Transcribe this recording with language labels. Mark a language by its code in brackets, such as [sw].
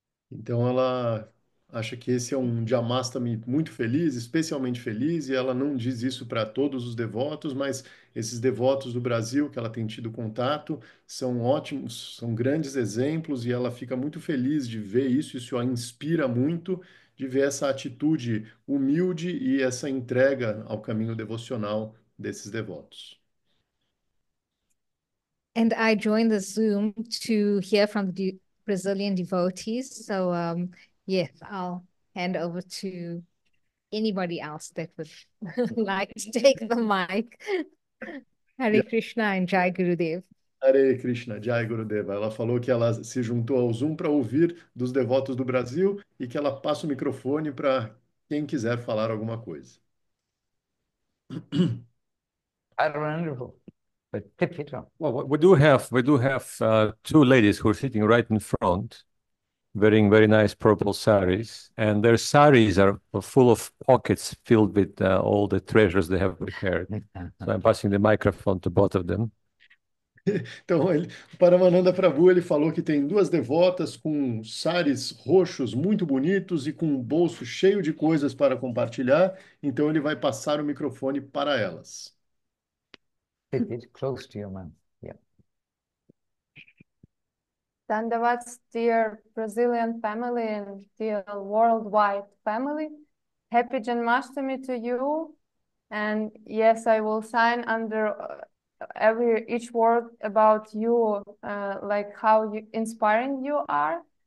[pt] Então ela acha que esse é um Jamastami muito feliz, especialmente feliz, e ela não diz isso para todos os devotos, mas esses devotos do Brasil que ela tem tido contato são ótimos, são grandes exemplos, e ela fica muito feliz de ver isso a inspira muito, de ver essa atitude humilde e essa entrega ao caminho devocional desses devotos. [en] And I joined the Zoom to hear from the Brazilian devotees. So yes, I'll hand over to anybody else that would like to take the mic. Hare Krishna and Jai Gurudev. Hare Krishna, Jai Gurudeva. [pt] Ela falou que ela se juntou ao Zoom para ouvir dos devotos do Brasil e que ela passa o microfone para quem quiser falar alguma coisa. [en] Wonderful. But tip it on. Well, we do have two ladies who are sitting right in front, wearing very nice purple saris, and their saris are full of pockets filled with all the treasures they have prepared. So I'm passing the microphone to both of them. [pt] Então, o Paramananda Prabhu, ele falou que tem duas devotas com saris roxos muito bonitos e com um bolso cheio de coisas para compartilhar, então ele vai passar o microfone para elas. [en] Tip it close to your mouth. Yeah. Dandavats, dear Brazilian family and dear worldwide family. Happy Janmashtami to you. And yes, I will sign under each word about you, like how inspiring you are.